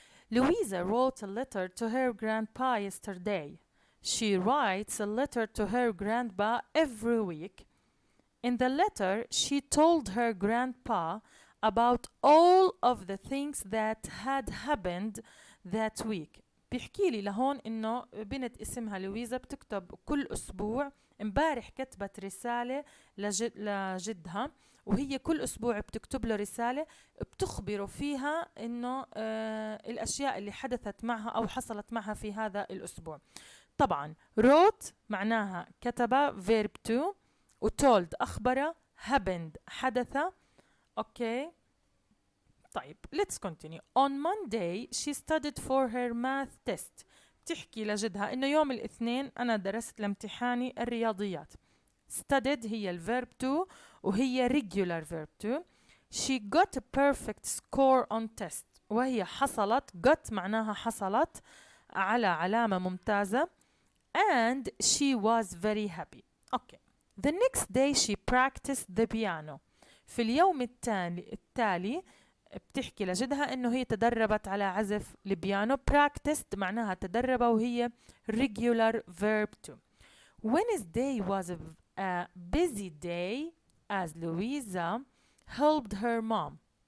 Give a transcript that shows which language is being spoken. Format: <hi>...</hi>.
<en>Louisa wrote a letter to her grandpa yesterday. She writes a letter to her grandpa every week. In the letter, she told her grandpa about all of the things that had happened that week.</en> <ar>بيحكي لي لهون إنه بنت اسمها لويزا بتكتب كل أسبوع. امبارح كتبت رسالة لجدها، وهي كل أسبوع بتكتب له رسالة بتخبره فيها إنه الأشياء اللي حدثت معها أو حصلت معها في هذا الأسبوع. طبعا wrote معناها كتب verb to، وtold أخبر، happened حدث. أوكي طيب</ar> <en>let's continue. On Monday she studied for her math test.</en> <ar>بتحكي لجدها إنه يوم الاثنين أنا درست لامتحاني الرياضيات. studied هي الverb to وهي</ar> <en>regular verb to. She got a perfect score on test.</en> <ar>وهي حصلت، got معناها حصلت على علامة ممتازة.</ar> <en>And she was very happy. Okay. The next day she practiced the piano.</en> <ar>في اليوم التالي بتحكي لجدها إنه هي تدربت على عزف البيانو. practiced معناها تدرب، وهي</ar> <en>regular verb to. Wednesday was a busy day as Louisa helped her mom.</en>